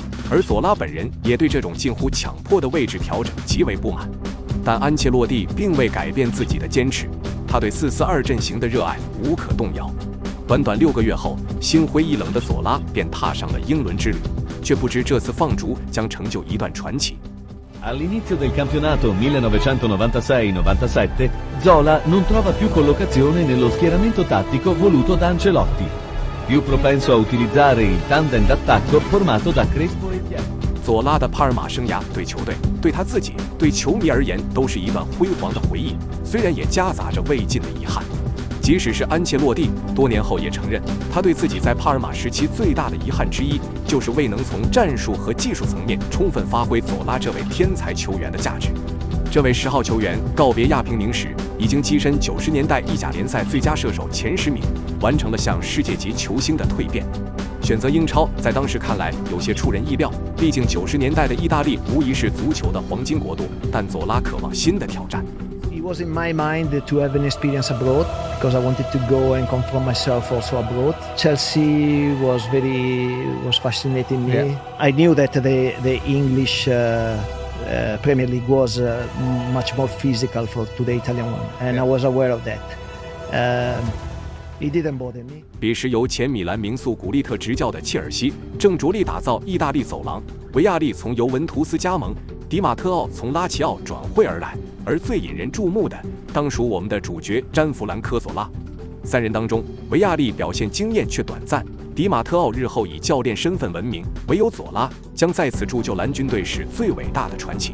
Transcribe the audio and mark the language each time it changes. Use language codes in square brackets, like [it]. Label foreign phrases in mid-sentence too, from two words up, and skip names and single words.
[zh] 而佐拉本人也对这种近乎强迫的位置调整极为不满。但安切洛蒂并未改变自己的坚持，他对4-4-2阵型的热爱无可动摇。短短6个月后，心灰意冷的佐拉便踏上了英伦之旅，却不知这次放逐将成就一段传奇。 [it] All'inizio del campionato 1996-97, Zola non trova più collocazione nello schieramento tattico voluto da Ancelotti, più propenso a utilizzare il tandem d'attacco formato da Crespo e Chiesa。 [zh] 佐拉的帕尔马生涯对球队、对他自己、对球迷而言都是一段辉煌的回忆，虽然也夹杂着未尽的遗憾。即使是安切洛蒂多年后也承认，他对自己在帕尔马时期最大的遗憾之一，就是未能从战术和技术层面充分发挥佐拉这位天才球员的价值。这位10号球员告别亚平宁时，已经跻身90年代意甲联赛最佳射手前10名，完成了向世界级球星的蜕变。选择英超在当时看来有些出人意料，毕竟90年代的意大利无疑是足球的黄金国度，但佐拉渴望新的挑战。 [en] It was in my mind to have an experience abroad because I wanted to go and confront myself also abroad. Chelsea was fascinating me. Yeah. I knew that the English Premier League was much more physical to the Italian one, and I was aware of that. It didn't bother me. [zh] 彼时由前米兰名宿古利特执教的切尔西正着力打造意大利走廊，维亚利从尤文图斯加盟，迪马特奥从拉齐奥转会而来，而最引人注目的当属我们的主角詹弗兰科佐拉。3人当中，维亚利表现惊艳却短暂，迪马特奥日后以教练身份闻名，唯有佐拉将在此铸就蓝军队史最伟大的传奇。